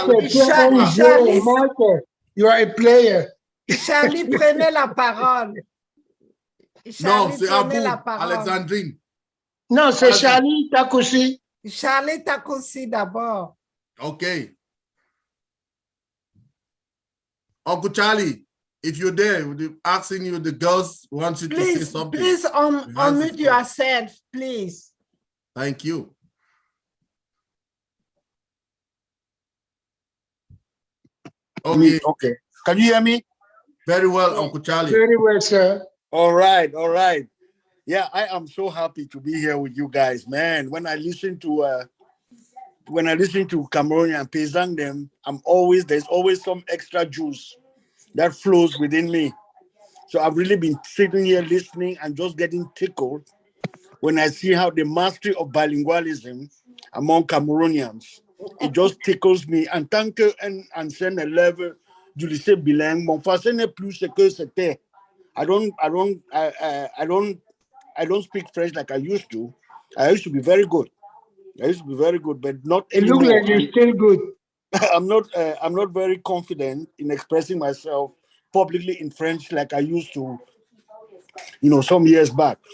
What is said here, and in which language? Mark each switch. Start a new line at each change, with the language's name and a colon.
English: Charlie, you are a player.
French: Charlie, prenez la parole. Non, c'est à vous, Alexandrine. Non, c'est Charlie Takusi. Charlie Takusi d'abord.
English: OK. Uncle Charlie, if you're there, asking you, the girls want you to say something. Please unmute yourself, please. Thank you. Okay. Okay. Can you hear me? Very well, Uncle Charlie. Very well, sir. All right. All right. Yeah, I am so happy to be here with you guys, man. When I listen to Cameroonian Paysan them, there's always some extra juice that flows within me. So I've really been sitting here listening and just getting tickled when I see how the mastery of bilingualism among Cameroonians, it just tickles me.
French: En tant qu'ancien élève du lycée bilingue, mon français n'est plus ce que c'était.
English: I don't speak French like I used to. I used to be very good. But not anymore. You look like you're still good. I'm not very confident in expressing myself publicly in French like I used to, some years back.